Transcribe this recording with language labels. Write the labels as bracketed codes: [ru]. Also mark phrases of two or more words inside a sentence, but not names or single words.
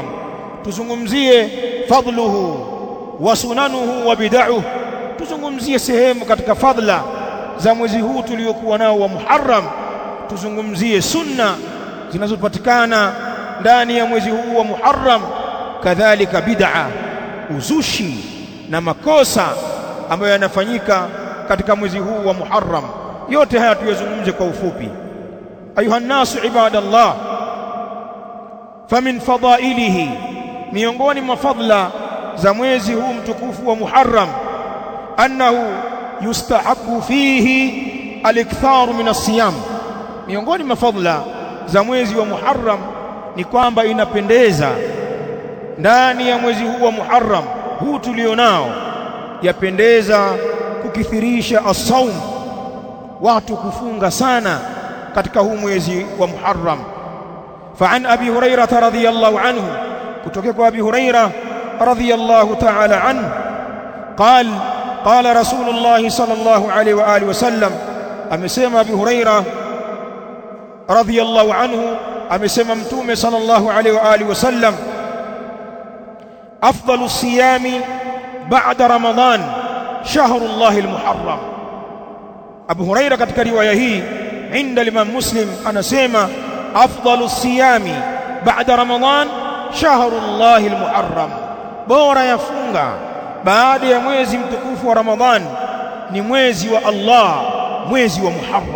[sw] Tuzungumzie [ar] فضله وسننه وبدعه, [sw] tuzungumzie sehemu katika fadla za mwezi huu tuliokuwa nao wa Muharram, tuzungumzie sunna zinazopatikana ndani ya mwezi huu wa Muharram, kadhalika bid'a, uzushi na makosa ambayo yanafanyika katika mwezi huu wa Muharram. Yote haya tuyazungumze kwa ufupi. [ar] أيها الناس عباد الله فمن فضائله, [sw] miongoni mwa fadla za mwezi huu mtukufu wa Muharram, [ar] أنه يستحب فيه الإكثار من الصيام. [sw] Miongoni mwa fadla za mwezi wa Muharram ni kwamba inapendeza ndani ya mwezi huu wa Muharram huu tulionao, yapendeza kukithirisha as-saum, watu kufunga sana katika huu mwezi wa Muharram. [ar] فعن أبي هريرة رضي الله عنه, [sw] kutoka kwa Abi Hurairah [ar] رضي الله تعالى عنه, قال رسول الله صلى الله عليه وآله وسلم, [sw] amesema Abi Hurairah [ar] رضي الله عنه, [sw] amesema Mtume [ar] صلى الله عليه وآله وسلم, أفضل الصيام بعد رمضان شهر الله المحرم. [sw] Abu Hurairah katika riwaya hii inda Imam Muslim anasema [ar] أفضل الصيام بعد رمضان شهر الله المحرم, [sw] bora ya funga baada ya mwezi mtukufu wa Ramadhan ni mwezi wa Allah, mwezi wa Muharram.